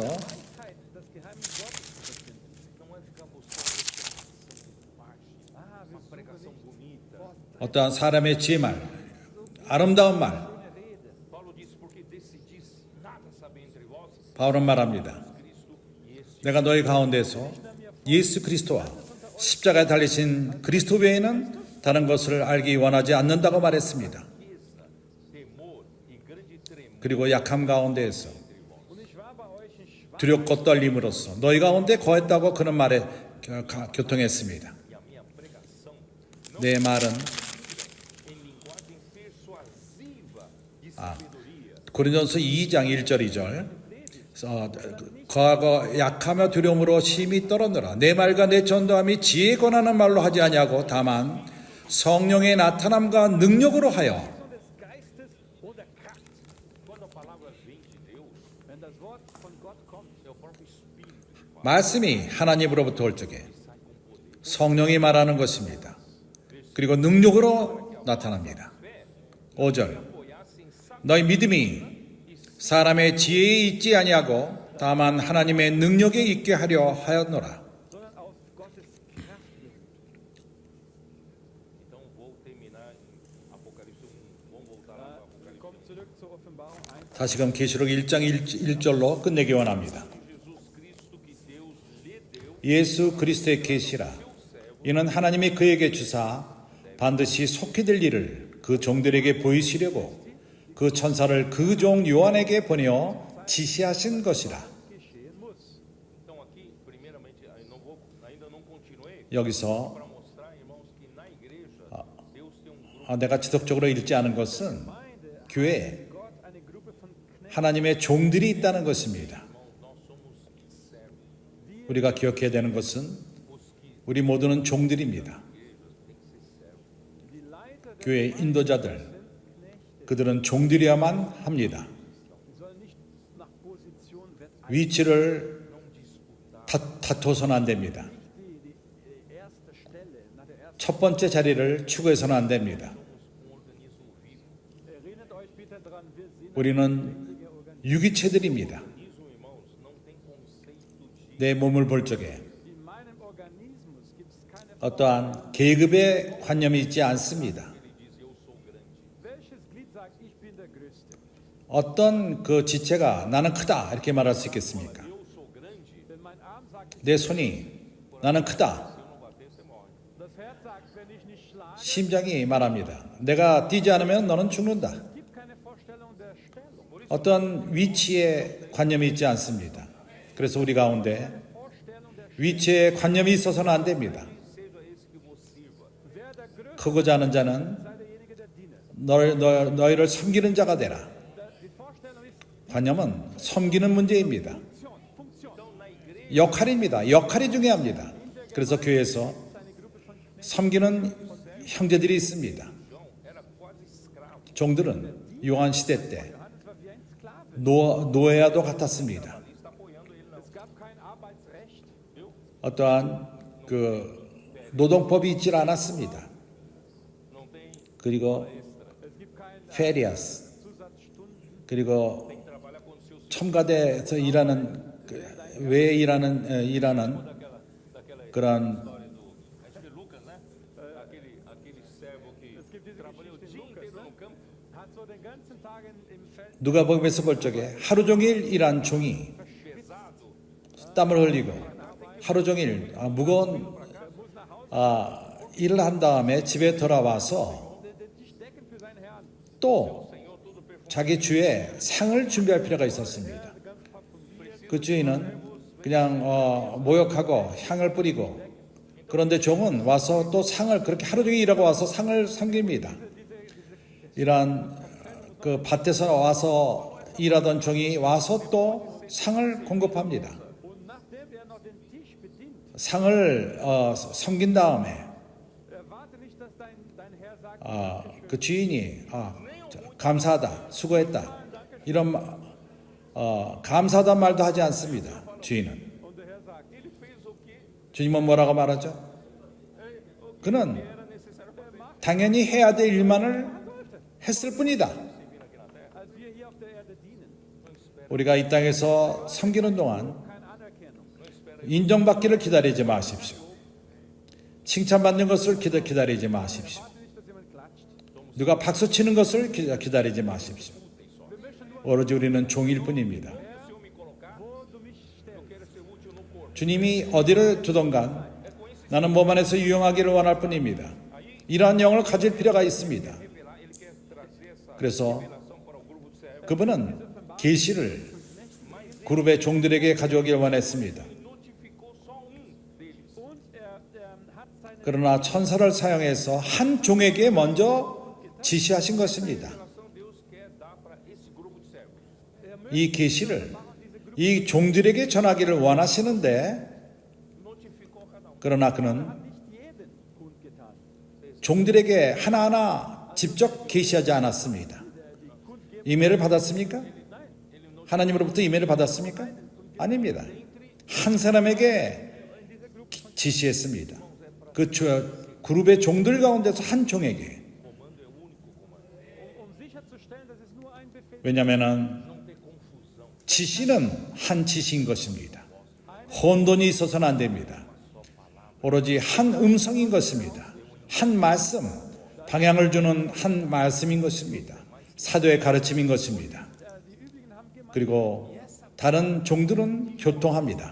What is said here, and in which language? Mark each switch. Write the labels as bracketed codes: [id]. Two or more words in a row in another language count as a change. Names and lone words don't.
[de] das Geheimnis Gottes zu verkünden. [pt] não é ficar buscando ostentação de linguagem, uma pregação bonita. [ko] 어떠한 사람의 지혜 말 아름다운 말 [pt] Paulo disse: porque decidis nada saber entre vós, [ko] 바울은 말합니다. 내가 너희 가운데서 예수 그리스도와 십자가에 달리신 그리스도 외에는 다른 것을 알기 원하지 않는다고 말했습니다. [pt] temor e grande tremor. [ko] 그리고 약함 가운데에서 [de] Und ich war bei euch in Schwach. [ko] 두렵고 떨림으로써 너희 가운데 거했다고 그런 말에 교통했습니다. [pt] E a minha pregação [ko] 내 말은 [pt] em linguagem persuasiva de sabedoria. [ko] 고린도서 2장 1절 2절 과거 약하며 두려움으로 심히 떨었노라. 내 말과 내 전도함이 지혜에 권하는 말로 하지 아니하고 다만 성령의 나타남과 능력으로 하여 [de] Des Geistes oder Kraft. [pt] Quando a palavra vem de Deus, [de] Wenn das Wort von Gott kommt, [pt] é o próprio Espírito que fala. [ko] 말씀이 하나님으로부터 올 적에 성령이 말하는 것입니다. 그리고 능력으로 나타납니다. 5절 [pt] Apoiar-se em sabedoria. [ko] 너희 믿음이 사람의 지혜에 있지 아니하고 다만 하나님의 능력에 있게 하려 하였노라. [de] sondern auf Gottes Kraft hin. [pt] Então vou terminar em Apocalipse 1. Vamos voltar lá para Apocalipse [de] Kommt zurück zur Offenbarung 1. [ko] 다시금 계시록 1장 1절로 끝내기 원합니다. [pt] Jesus Cristo que Deus lhe deu [ko] 예수 그리스도의 계시라. 이는 하나님이 그에게 주사 반드시 속히 될 일을 그 종들에게 보이시려고 그 천사를 그 종 요한에게 보내어 지시하신 것이라. [de] geschehen muss. [pt] Então aqui, primeiramente, ainda não continuei [ko] 여기서 [pt] para mostrar, irmãos, que na igreja Deus tem grupo. [ko] 내가 지속적으로 읽지 않은 것은 [de] Gemeinde, [ko] 교회에 [de] Gott eine Gruppe von Knechten. [ko] 하나님의 종들이 있다는 것입니다. [pt] Nós somos servos. [ko] 우리가 기억해야 되는 것은 우리 모두는 종들입니다. [de] Die Leiter der [ko] 교회의 인도자들, [de] sind Knechte. [ko] 그들은 종들이야만 합니다. [de] Die sollen nicht nach Position [ko] 위치를 다투어서는 안 됩니다. [de] die erste Stelle, nach der ersten. [ko] 첫 번째 자리를 추구해서는 안 됩니다. [de] Erinnert euch bitte dran, wir sind [ko] 우리는 [de] lebendige Organismen. [ko] 유기체들입니다. 내 몸을 볼 적에 [de] In meinem Organismus gibt es keine [ko] 어떠한 계급의 관념이 있지 않습니다. [de] Welches Glied sagt, ich bin der Größte? [ko] 어떤 그 지체가 나는 크다 이렇게 말할 수 있겠습니까? [de] Wenn mein Arm sagt, [ko] 내 손이 나는 크다. [de] das Herz sagt, wenn ich nicht schlage, [ko] 심장이 말합니다. 내가 뛰지 않으면 너는 죽는다. [de] es gibt keine Vorstellung der Stellung. [ko] 어떤 위치의 관념이 있지 않습니다. 그래서 우리 가운데 [de] Vorstellung der [ko] 위치의 관념이 있어서는 안 됩니다. [de] Wer der Größte [ko] 크고자 하는 자는 [de] sei derjenige, der diene. [ko] 너희를 섬기는 자가 되라. [de] Die Vorstellung ist [ko] 관념은 섬기는 문제입니다. [de] Funktion. [ko] 역할입니다. 역할이 중요합니다. 그래서 교회에서 [de] Eine Gruppe von Knechten. [ko] 섬기는 형제들이 있습니다. 종들은 요한 시대 때 [de] Johannes war wie ein Sklave. [ko] 노예와도 같았습니다. [de] Es gab kein Arbeitsrecht. [ko] 어떠한 그 노동법이 있질 않았습니다. 그리고 [de] Es gibt kein 페리아스 Zusatzstunden. [ko] 그리고 첨가대에서 일하는 외에 일하는 그런 [pt] Acho que Lucas, né? Aquele servo que [de] Es gibt diese [pt] trabalhou o [de] Geschichte [pt] dia [de] Lukas, [pt] inteiro no [de] ne? [pt] campo. [de] Hat so den ganzen Tag im Feld [ko] 누가복음에서 볼 적에 하루 종일 일한 종이 땀을 흘리고 하루 종일 무거운 일을 한 다음에 집에 돌아와서 [de] sich decken für seinen Herrn. [ko] 또 자기 주에 상을 준비할 필요가 있었습니다. 그 주인은 그냥 모욕하고 향을 뿌리고 그런데 종은 와서 또 상을 그렇게 하루 종일 일하고 와서 상을 섬깁니다. 이러한 그 밭에서 와서 일하던 종이 와서 또 상을 공급합니다. [de] Und nachdem er noch den Tisch bedient, [ko] 상을 섬긴 다음에 [de] erwarte nicht, dass dein Herr sagt, [ko] 그 주인이 감사하다, 수고했다 이런 감사하다 말도 하지 않습니다. 주인은 [de] und der Herr sagt, [pt] Ele fez o que [ko] 주님은 뭐라고 말하죠? 그는 [pt] era necessário fazer. [ko] 당연히 해야 될 일만을 했을 뿐이다. [de] als wir hier auf der Erde dienen, [ko] 우리가 이 땅에서 섬기는 동안 [de] keine Anerkennung. [ko] 인정받기를 기다리지 마십시오. 칭찬받는 것을 기다리지 마십시오. [de] Warte nicht, dass jemand klatscht. [ko] 누가 박수 치는 것을 기다리지 마십시오. 오로지 우리는 종일 뿐입니다. [de] Wo du mich stellst. [ko] 주님이 어디를 두던간 나는 몸 안에서 유용하기를 원할 뿐입니다. 이러한 영을 가질 필요가 있습니다. 그래서 그분은 계시를 그룹의 종들에게 가져오길 원했습니다. [pt] Notificou só deles. [de] Und hat seine [ko] 그러나 천사를 사용해서 한 종에게 먼저 지시하신 것입니다. [pt] Então Deus quer dar para esse grupo de servos. [ko] 이 계시를 이 종들에게 전하기를 원하시는데 [pt] Notificou cada [ko] 그러나 그는 [de] nicht jeden kundgetan. [ko] 종들에게 하나하나 직접 계시하지 않았습니다. 이메일을 받았습니까? 하나님으로부터 이메일을 받았습니까? 아닙니다. 한 사람에게 지시했습니다. 그 그룹의 종들 가운데서 한 종에게. [de] Um sicherzustellen, dass es nur ein Befehl [ko] 왜냐하면 지시는 한 지시인 것입니다. 혼돈이 있어서는 안 됩니다. 오로지 한 음성인 것입니다. 한 말씀, 방향을 주는 한 말씀인 것입니다. 사도의 가르침인 것입니다. 그리고 다른 종들은 교통합니다.